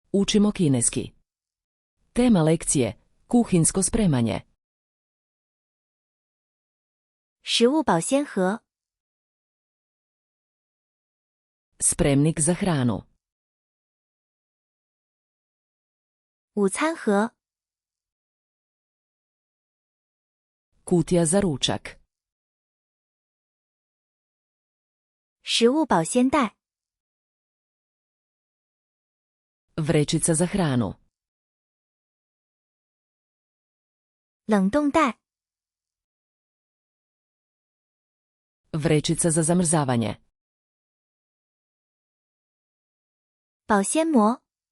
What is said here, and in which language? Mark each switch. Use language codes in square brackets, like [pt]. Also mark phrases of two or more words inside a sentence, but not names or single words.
[hr] Učimo kineski. Tema lekcije: kuhinjsko spremanje. [zh] 食物保鲜盒 [hr] Spremnik za hranu. [zh] 午餐盒 [hr] Kutija za ručak. [zh] 食物保鲜袋 [hr] Vrećica za hranu. [zh] 冷冻袋 [hr] Vrećica za zamrzavanje. [zh] 保鲜膜